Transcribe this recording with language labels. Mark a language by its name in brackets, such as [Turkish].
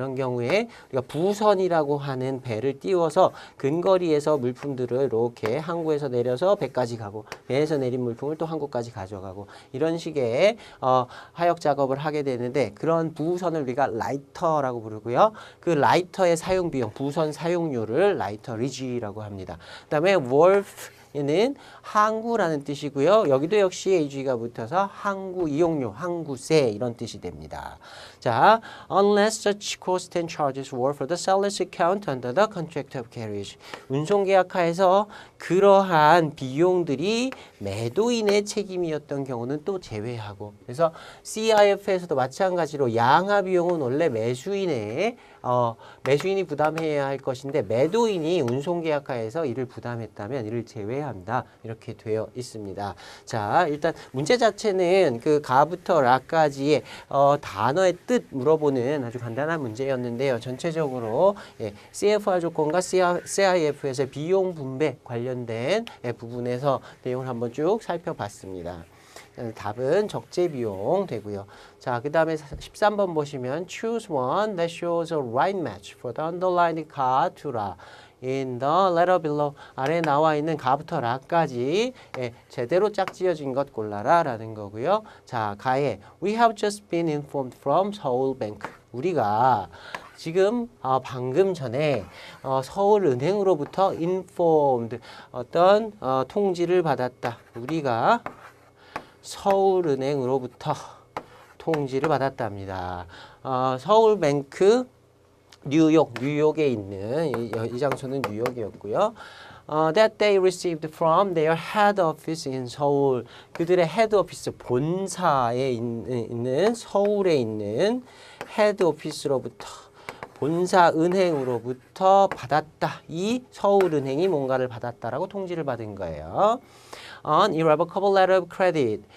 [Korean] 이런 경우에 우리가 부선이라고 하는 배를 띄워서 근거리에서 물품들을 이렇게 항구에서 내려서 배까지 가고 배에서 내린 물품을 또 항구까지 가져가고 이런 식의 하역 작업을 하게 되는데 그런 부선을 우리가 라이터라고 부르고요. 그 라이터의 사용 비용, 부선 사용료를 라이터 리지라고 합니다. 그다음에 wharf는 항구라는 뜻이고요. 여기도 역시 AG가 붙어서 항구 이용료, 항구세 이런 뜻이 됩니다. [English] 자, unless such costs and charges were for the seller's account under the contract of carriage. [Korean] 운송계약하에서 그러한 비용들이 매도인의 책임이었던 경우는 또 제외하고 그래서 CIF에서도 마찬가지로 양하 비용은 원래 매수인이 부담해야 할 것인데 매도인이 운송계약하에서 이를 부담했다면 이를 제외한다 이렇게 되어 있습니다. 자, 일단 문제 자체는 그 가부터 라까지의 단어의 뜻 물어보는 아주 간단한 문제였는데요. 전체적으로 CFR 조건과 CIF에서의 비용 분배 관련된 부분에서 내용을 한번 쭉 살펴봤습니다. 답은 적재 비용 되고요. 자, 그 다음에 13번 보시면 [English] choose one that shows a right match for the underlined 가 to 라. In the letter below [Korean] 아래에 나와 있는 가부터 라까지 제대로 짝지어진 것 골라라 라는 거고요. 자, 가에 [English] We have just been informed from Seoul Bank. [Korean] 우리가 지금 방금 전에 서울은행으로부터 informed 어떤 통지를 받았다. 우리가 서울은행으로부터 통지를 받았답니다. 서울뱅크 뉴욕에 있는 이 장소는 뉴욕이었고요. [English] That they received from their head office in 서울. [Korean] 그들의 헤드 오피스 본사에 있는 서울에 있는 헤드 오피스로부터 본사 은행으로부터 받았다. 이 서울은행이 뭔가를 받았다라고 통지를 받은 거예요. [English] An irrevocable letter of credit.